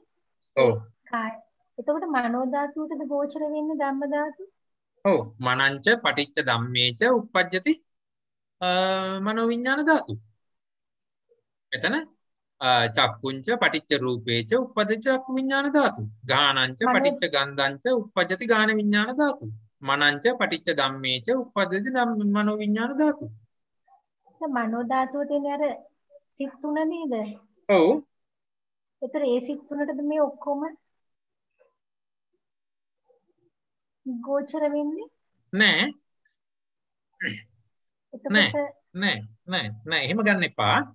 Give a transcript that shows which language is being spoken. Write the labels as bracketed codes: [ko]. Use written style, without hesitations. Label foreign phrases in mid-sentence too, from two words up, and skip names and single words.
[si] ඔව්. එතකොට මනෝ ධාතුවටද ගෝචර වෙන්නේ ධම්ම ධාතුව? ඔව්. [pi] මනංච පටිච්ච ධම්මේච උප්පජ්ජති මනෝ විඥාන ධාතු. එතන චක්කුංච පටිච්ච රූපේච උප්පජ්ජති චක්කු විඥාන ධාතු. ගානංච පටිච්ච ගන්ධංච උප්පජ්ජති ගාන විඥාන ධාතු. මනංච පටිච්ච ධම්මේච උප්පජ්ජති මනෝ විඥාන ධාතු. [si] මනෝ ධාතුවට එන්නේ අර සිත් තුන නේද? ඔව්. ඒතර ඒ සිත් තුනටද මේ ඔක්කොම ගෝචර වෙන්නේ? නෑ. නෑ එහෙම ගන්න එපා.